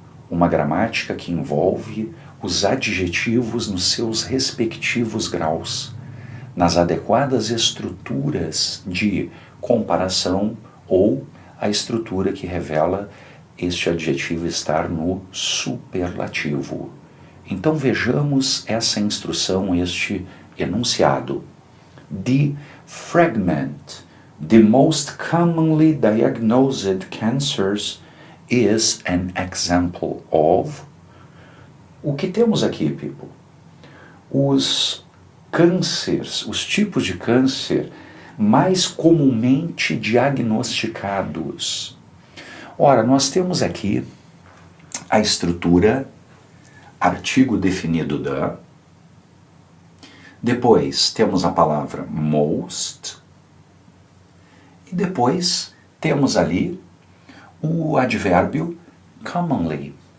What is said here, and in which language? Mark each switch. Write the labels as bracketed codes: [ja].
[pt] Uma gramática que envolve os adjetivos nos seus respectivos graus, nas adequadas estruturas de comparação ou a estrutura que revela este adjetivo estar no superlativo. Então vejamos essa instrução, este enunciado. [en] The fragment, the most commonly diagnosed cancers, is an example of... [pt] O que temos aqui, people? Os cânceres, os tipos de câncer mais comumente diagnosticados. Ora, nós temos aqui a estrutura, artigo definido da, depois temos a palavra most, e depois temos ali o advérbio commonly.